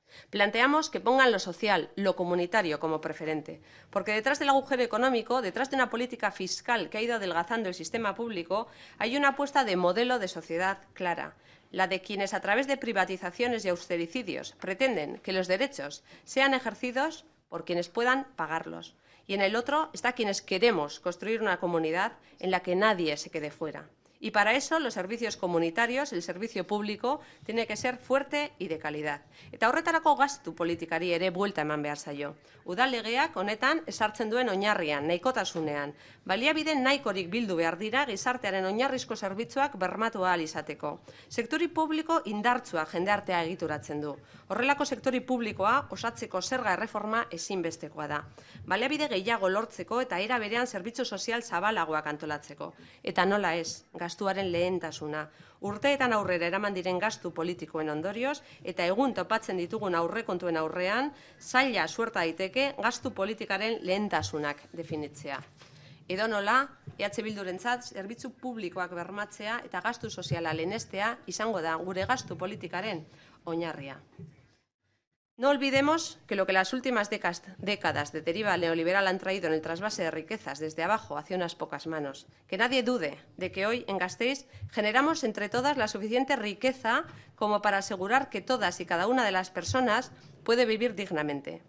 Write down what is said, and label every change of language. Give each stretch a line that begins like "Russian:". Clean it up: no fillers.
Spanish: Planteamos que pongan lo social, lo comunitario como preferente, porque detrás del agujero económico, detrás de una política fiscal que ha ido adelgazando el sistema público, hay una apuesta de modelo de sociedad clara, la de quienes a través de privatizaciones y austericidios pretenden que los derechos sean ejercidos por quienes puedan pagarlos. Y en el otro está quienes queremos construir una comunidad en la que nadie se quede fuera. Y para eso los servicios comunitarios, el servicio público, tiene que ser fuerte y de calidad.
Basque: Eta horretarako gastu politikari ere buelta eman behar zaio. Udal legeak honetan ezartzen duen oinarrian, nahikotasunean. Baliabide nahikorik bildu behar dira gizartearen oinarrizko zerbitzuak bermatu ahal izateko. Sektori publiko indartsua jendartea egituratzen du. Horrelako sektori publikoa osatzeko zerga erreforma ezinbestekoa da. Baliabide gehiago lortzeko eta era berean zerbitzu sozial zabalagoak antolatzeko. Eta nola ez, gastuaren lehentasuna. Urteetan aurrera eraman diren gastu politikoen ondorioz eta egun topatzen ditugun aurrekontuen aurrean, zaila suerta daiteke gastu politikaren lehentasunak definitzea. Edonola, EH Bildurentzat zerbitzu publikoak bermatzea eta gastu soziala lehenestea izango da gure gastu politikaren oinarria.
Spanish: No olvidemos que lo que las últimas décadas de deriva neoliberal han traído en el trasvase de riquezas desde abajo hacia unas pocas manos. Que nadie dude de que hoy en Gasteiz generamos entre todas la suficiente riqueza como para asegurar que todas y cada una de las personas puede vivir dignamente.